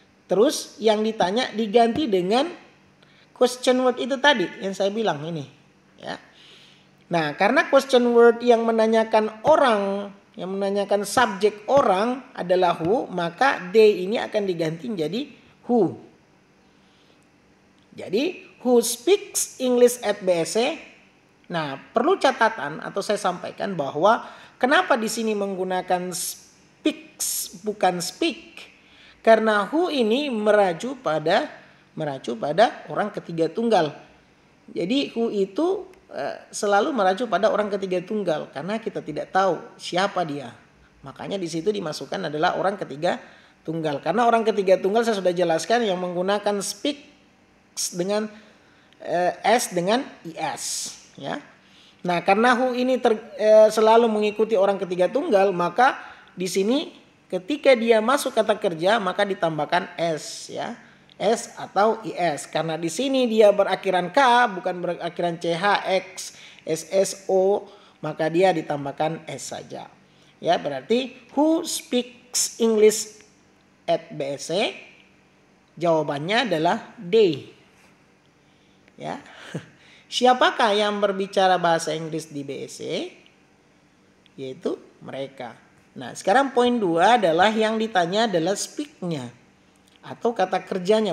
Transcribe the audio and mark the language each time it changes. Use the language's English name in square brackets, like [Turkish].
[Indonesian] Terus yang ditanya diganti dengan question word itu tadi yang saya bilang ini, ya. Nah, karena question word yang menanyakan orang, yang menanyakan subjek orang adalah who, maka they ini akan diganti menjadi who. Jadi, [English] who speaks English at BSC? [Indonesian] Nah, perlu catatan atau saya sampaikan bahwa kenapa di sini menggunakan speaks bukan speak? Karena who ini meracu pada orang ketiga tunggal. Jadi who itu selalu meracu pada orang ketiga tunggal karena kita tidak tahu siapa dia. Makanya di situ dimasukkan adalah orang ketiga tunggal. Karena orang ketiga tunggal saya sudah jelaskan yang menggunakan speaks dengan s dengan is, ya. Nah, karena who ini selalu mengikuti orang ketiga tunggal, maka di sini ketika dia masuk kata kerja maka ditambahkan s, ya. S atau IS. Karena di sini dia berakhiran K bukan berakhiran CH, X, SSO, maka dia ditambahkan S saja. Ya, berarti [English] who speaks English at BSC? [Indonesian] Jawabannya adalah they. Ya. Siapakah yang berbicara bahasa Inggris di BSC? Yaitu mereka. Nah, sekarang poin 2 adalah yang ditanya adalah speak-nya atau kata kerjanya.